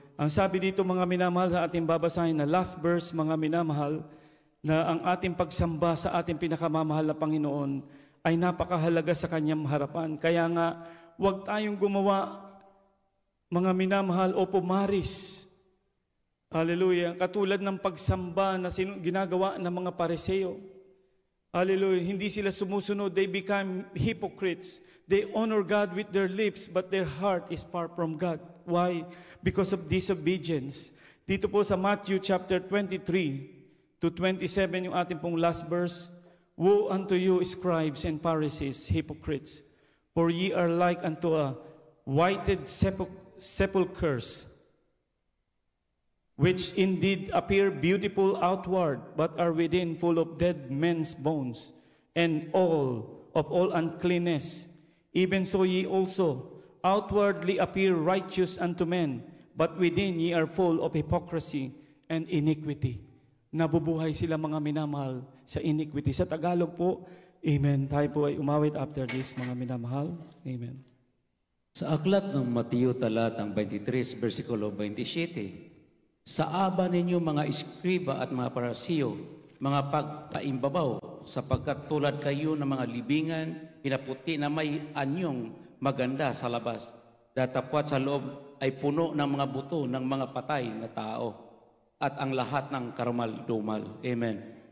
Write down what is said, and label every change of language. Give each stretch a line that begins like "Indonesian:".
Filipino: Ang sabi dito, mga minamahal, sa ating babasahin na last verse, mga minamahal, na ang ating pagsamba sa ating pinakamamahal na Panginoon ay napakahalaga sa Kanyang harapan. Kaya nga, huwag tayong gumawa, mga minamahal, o pumaris. Hallelujah. Katulad ng pagsamba na ginagawa ng mga Pariseo. Hallelujah. Hindi sila sumusunod.
English: They become hypocrites. They honor God with their lips, but their heart is far from God. Why? Because of disobedience.
Filipino: Dito po sa Matthew chapter 23 to 27, yung ating pong last verse.
English: Woe unto you, scribes and Pharisees, hypocrites, for ye are like unto a whited sepulchres, which indeed appear beautiful outward, but are within full of dead men's bones, and all uncleanness. Even so ye also outwardly appear righteous unto men, but within ye are full of hypocrisy and iniquity.
Filipino: Nabubuhay sila, mga minamahal, sa iniquity. Sa Tagalog po, amen. Tayo po ay umawit
English: after this,
Filipino: mga minamahal. Amen. Sa aklat ng Mateo talatang 23, versikulo 27, sa aba ninyo mga iskriba at mga parasiyo, mga pagpaimbabaw, sapagkat tulad kayo ng mga libingan, pinaputi na may anyong maganda sa labas, datapwat sa loob ay puno ng mga buto ng mga patay na tao, at ang lahat ng karumal-dumal. Amen.